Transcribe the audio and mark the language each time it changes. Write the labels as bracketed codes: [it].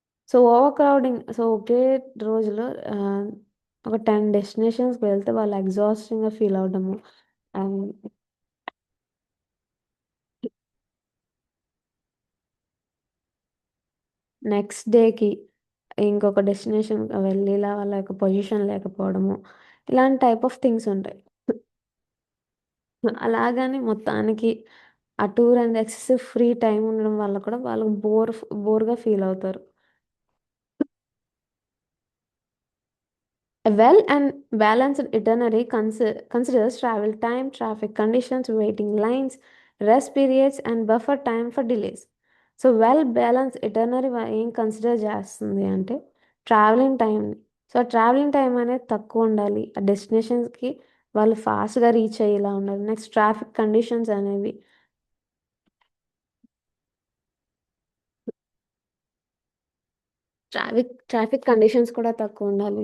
[te] So over crowding, so ఒకే రోజులో ఒక 10 డెస్టినేషన్స్కి వెళ్తే వాళ్ళు ఎగ్జాస్టింగ్గా ఫీల్ అవడము, అండ్ నెక్స్ట్ డేకి ఇంకొక డెస్టినేషన్ వెళ్ళేలా వాళ్ళ యొక్క పొజిషన్ లేకపోవడము, ఇలాంటి టైప్ ఆఫ్ థింగ్స్ ఉంటాయి. అలాగని మొత్తానికి ఆ టూర్ అనేది ఎక్సెసివ్ ఫ్రీ టైం ఉండడం వల్ల కూడా వాళ్ళు బోర్గా ఫీల్ అవుతారు. [en] A well and balanced itinerary considers travel time, traffic conditions, waiting lines, rest periods, and buffer time for delays. [te] So well balance ఇటర్నరీ ఏం కన్సిడర్ చేస్తుంది అంటే ట్రావెలింగ్ టైంని. సో ట్రావెలింగ్ టైం అనేది తక్కువ ఉండాలి, ఆ డెస్టినేషన్స్కి వాళ్ళు ఫాస్ట్గా రీచ్ అయ్యేలా ఉండాలి. నెక్స్ట్ ట్రాఫిక్ కండిషన్స్ అనేవి, ట్రాఫిక్ కండిషన్స్ కూడా తక్కువ ఉండాలి.